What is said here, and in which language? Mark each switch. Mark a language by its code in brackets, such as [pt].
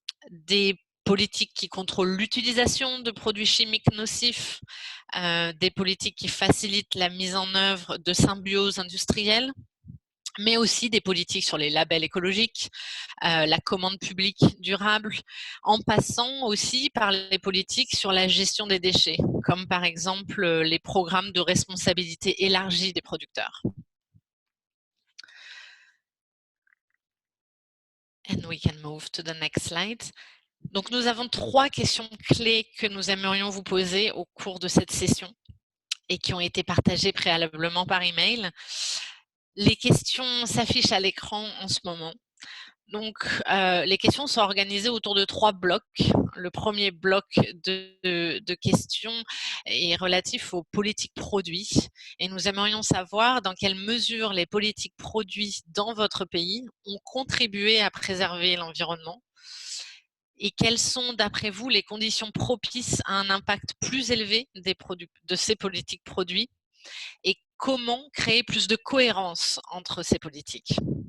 [fr] des politiques qui contrôlent l'utilisation de produits chimiques nocifs, des politiques qui facilitent la mise en œuvre de symbioses industrielles, mais aussi des politiques sur les labels écologiques, la commande publique durable, en passant aussi par les politiques sur la gestion des déchets, comme par exemple les programmes de responsabilité élargie des producteurs. [en] And we can move to the next slide. [fr] Donc, nous avons 3 questions clés que nous aimerions vous poser au cours de cette session et qui ont été partagées préalablement par email. Les questions s'affichent à l'écran en ce moment. Donc, les questions sont organisées autour de 3 blocs. Le premier bloc de questions est relatif aux politiques produits et nous aimerions savoir dans quelle mesure les politiques produits dans votre pays ont contribué à préserver l'environnement et quelles sont, d'après vous, les conditions propices à un impact plus élevé de ces politiques produits et comment créer plus de cohérence entre ces politiques.